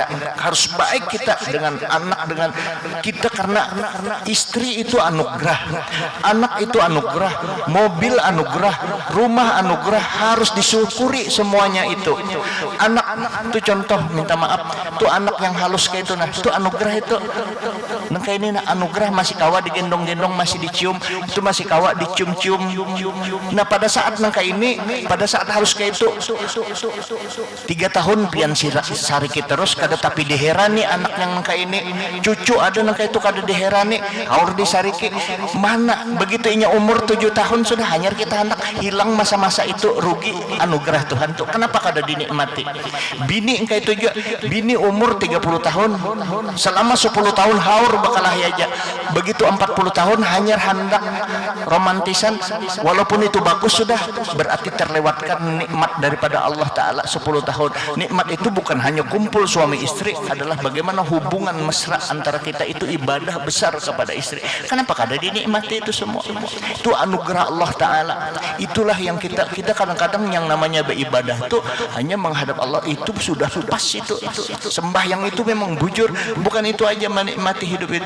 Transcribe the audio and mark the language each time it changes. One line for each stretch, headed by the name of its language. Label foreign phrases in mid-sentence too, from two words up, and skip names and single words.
Indonesian: Harus baik kita dengan anak, dengan kita, karena istri itu anugerah, anak itu anugerah, mobil anugerah, rumah anugerah, harus disyukuri semuanya itu. Anak itu contoh, minta maaf,
Banjar: itu anak yang halus kayak itu nah itu anugerah itu nengka ini nah anugerah masih kawa digendong-gendong masih dicium itu masih kawa dicium-cium. Nah pada saat nengka ini pada saat halus kayak itu 3 tahun pian sariki terus kada tapi diherani anak yang nengka ini cucu ada nengka itu kada diherani haur disariki mana begitu inya umur 7 tahun sudah hanyar kita anak hilang masa-masa itu rugi anugerah Tuhan tuh kenapa kada dinikmati. Bini engkau itu juga bini umur 30 tahun selama 10 tahun haur bakalah aja begitu 40 tahun hanyar hendak romantisan walaupun itu bagus sudah berarti terlewatkan nikmat daripada Allah Ta'ala 10 tahun.
Indonesian: Nikmat itu bukan hanya kumpul suami istri adalah bagaimana hubungan mesra antara kita itu ibadah besar kepada istri. Kenapa kada dinikmati itu semua? Itu anugerah Allah Ta'ala. Itulah yang kita kadang-kadang yang namanya beribadah itu hanya menghadap Allah itu sudah pas itu sembahyang itu memang bujur bukan itu aja menikmati hidup itu.